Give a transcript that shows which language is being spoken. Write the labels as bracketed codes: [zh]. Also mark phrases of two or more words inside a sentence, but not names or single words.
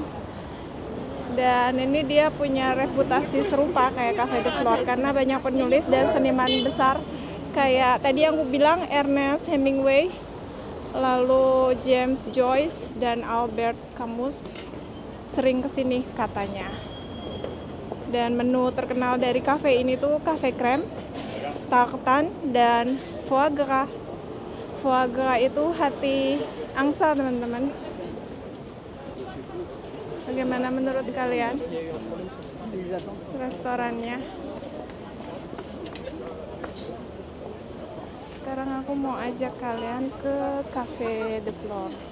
[id] Dan ini dia punya reputasi serupa kayak Cafe de Flore karena banyak penulis dan seniman besar kayak tadi yang aku bilang Ernest Hemingway, lalu James Joyce dan Albert Camus sering kesini katanya. Dan menu terkenal dari cafe ini tuh [fr] cafe creme, [id] tartan, dan [fr] foie gras. Foie gras [id] itu hati angsa, teman-teman. Bagaimana menurut kalian restorannya? Sekarang aku mau ajak kalian ke Cafe de Flore.